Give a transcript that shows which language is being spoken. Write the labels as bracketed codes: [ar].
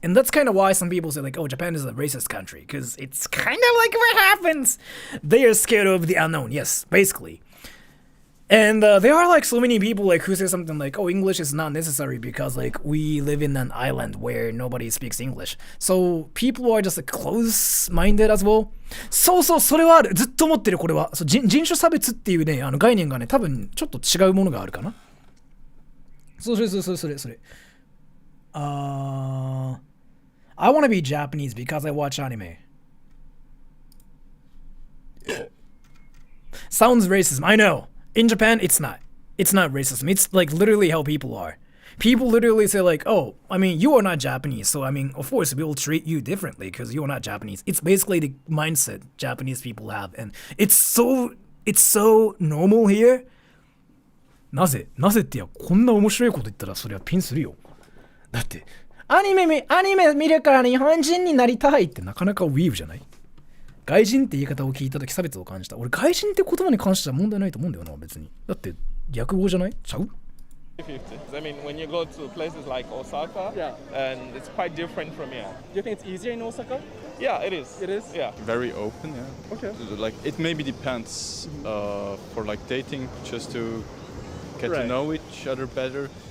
[en] And that's kind of why some people say like, "Oh, Japan is a racist country," because it's kind of like what happens. They are scared of the unknown, yes, basically. And there are like so many people like who say something like, "Oh, English is not necessary because like we live in an island where nobody speaks English." So people are just like, close-minded as well. [ja] そうそう、それはある。ずっと思ってるこれは。そう、人種差別っていうね、概念がね、多分ちょっと違うものがあるかな。それ。 [en] I want to be Japanese because I watch anime. Sounds racism, I know. In Japan, it's not. It's not racism. It's like literally how people are. People literally say like, "Oh, I mean, you are not Japanese, so I mean, of course we will treat you differently because you are not Japanese." It's basically the mindset Japanese people have, and it's so normal here. [ja] なぜってこんな面白いこと言ったらそりゃピンするよ。だってアニメ見るから日本人になりたいってなかなかウィーブじゃない？外人って言い方を聞いたとき差別を感じた。俺外人って言葉に関しては問題ないと思うんだよな、別に。だって略語じゃない？ちゃう？ [en] I mean, when you go to places like Osaka, and it's quite different from here. Do you think it's easier in Osaka? Yeah, it is. It is? Yeah. Very open, yeah. Okay. Like it maybe depends for like dating, just to get to know each other better.